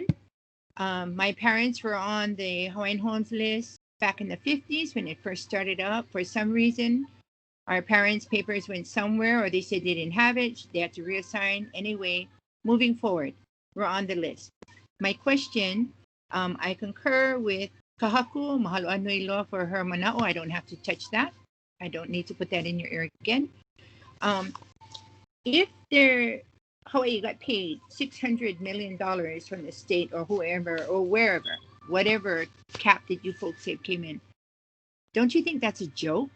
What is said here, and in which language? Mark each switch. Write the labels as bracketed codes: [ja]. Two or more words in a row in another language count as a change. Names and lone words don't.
[en] My parents were on the Hawaiian Homes list back in the 50s when it first started up. For some reason, our parents' papers went somewhere, or they said they didn't have it. They had to reassign. Anyway, moving forward, we're on the list. My question, I concur with Kahaku, [haw] mahalo anui loa [en] for her manao. I don't have to touch that. I don't need to put that in your ear again. If Hawaii got paid $600 million from the state or whoever or wherever, whatever cap that you folks say came in, don't you think that's a joke?